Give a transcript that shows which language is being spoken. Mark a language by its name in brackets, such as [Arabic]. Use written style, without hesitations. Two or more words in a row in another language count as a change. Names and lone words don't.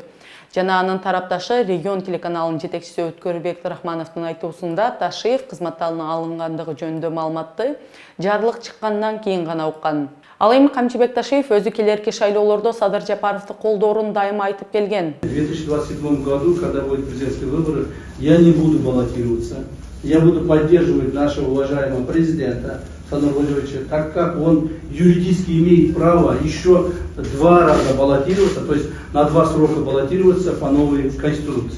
[Kyrgyz] Жана анын тарапташы регион телеканалынын жетекчиси Өткөрбек Рахмановдун айтуусунда Ташиев кызматтан алынгандыгы жөнүндө маалыматты жарлык чыккандан кийин гана уккан. Ал эми Камчыбек Ташиев өзү келерки шайлоолордо Садыр Жапаровду колдоорун дайыма айтып келген. [Russian] В 2027 году, когда будут президентские выборы, я не буду баллотироваться. Я буду поддерживать нашего уважаемого президента Садыра Владимировича, так как он юридически имеет право еще 2 раза баллотироваться, то есть на 2 срока баллотироваться по новой конституции.